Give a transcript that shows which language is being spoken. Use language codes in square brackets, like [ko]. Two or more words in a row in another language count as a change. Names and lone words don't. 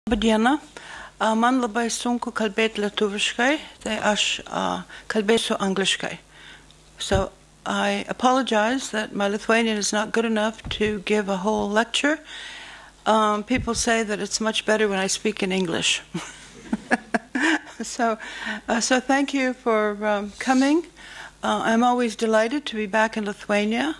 [lt] Diena. Man labai sunku kalbėti lietuviškai, tai aš kalbėsiu angliškai. [en] So I apologize that my Lithuanian is not good enough to give a whole lecture. People say that it's much better when I speak in English. So thank you for coming. I'm always delighted to be back in Lithuania.